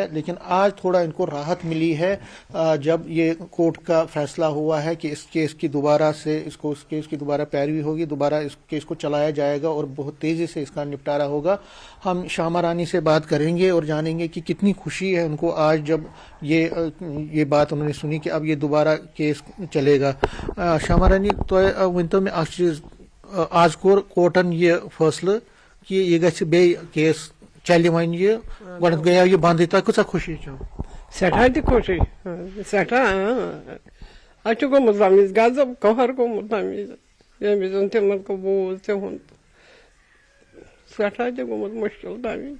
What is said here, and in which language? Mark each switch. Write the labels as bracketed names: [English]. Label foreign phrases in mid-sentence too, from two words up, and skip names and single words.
[Urdu] لیکن آج تھوڑا ان کو راحت ملی ہے جب یہ کورٹ کا فیصلہ ہوا ہے کہ اس کیس کی دوبارہ سے اس کیس کی دوبارہ پیروی ہوگی، دوبارہ اس کیس کو چلایا جائے گا اور بہت تیزی سے اس کا نپٹارا ہوگا۔ ہم شیاما رانی سے بات کریں گے اور جانیں گے کہ کتنی خوشی ہے ان کو آج جب یہ بات انہوں نے سنی کہ اب یہ دوبارہ کیس چلے گا۔ [Kashmiri] شیاما رانی تو ونتو میں اخ چیز، آج کور کورٹن یہ فیصلہ کہ یہ گژھِ بیٚیہِ کیس چلہِ وۄنۍ یہ گۄڈنیتھ گٔیاو یہ بندٕے، تۄہہِ کۭژاہ خوشی چھو؟ سٮ۪ٹھاہ تہِ خوشی، سٮ۪ٹھاہ اَسہِ چھُ گوٚمُت تَمہِ وِزِ غضب قہر گوٚمُت تَمہِ وِزِ ییٚمہِ وِزِ تِمن بوٗز تِہُنٛد، سٮ۪ٹھاہ تہِ گوٚمُت مُشکِل تَمہِ وِزِ۔